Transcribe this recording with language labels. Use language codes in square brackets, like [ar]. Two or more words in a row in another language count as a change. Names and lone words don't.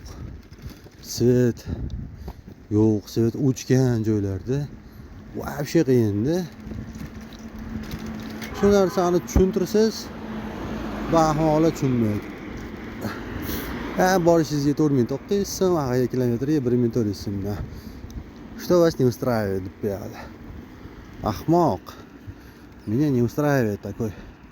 [uz] Svet yo'q, svet o'chgan joylarda. Вообще qiyin-da. Shu narsani tushuntirsiz, bahmola tushunmaydi. Borishingizga 4900 so'm, aqalli kilometrga 1400 so'mdan. [ru] Что вас не устраивает, ребята? [uz] Ahmoq. [ru] Меня не устраивает такой